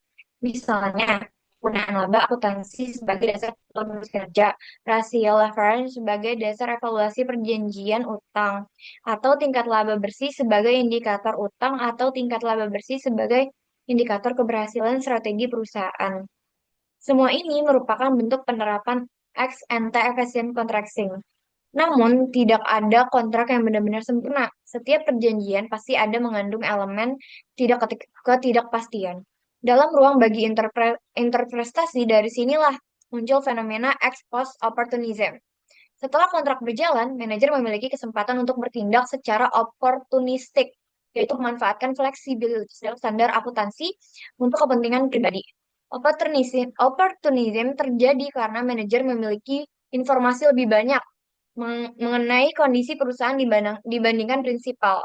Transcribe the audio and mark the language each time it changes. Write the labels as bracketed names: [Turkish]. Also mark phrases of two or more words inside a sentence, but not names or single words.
[Indonesian] Misalnya, penggunaan laba akuntansi sebagai dasar lulus kerja, rasio leverage sebagai dasar evaluasi perjanjian utang, atau tingkat laba bersih sebagai indikator utang atau tingkat laba bersih sebagai indikator keberhasilan strategi perusahaan. Semua ini merupakan bentuk penerapan [English] ex ante efficient contracting. [Indonesian] Namun, tidak ada kontrak yang benar-benar sempurna. Setiap perjanjian pasti ada mengandung elemen ketidakpastian. Dalam ruang bagi interpretasi, dari sinilah muncul fenomena [English] ex post opportunism. [Indonesian] Setelah kontrak berjalan, manajer memiliki kesempatan untuk bertindak secara oportunistik, yaitu memanfaatkan fleksibilitas dalam standar akuntansi untuk kepentingan pribadi. Opportunism terjadi karena manajer memiliki informasi lebih banyak mengenai kondisi perusahaan dibandingkan prinsipal.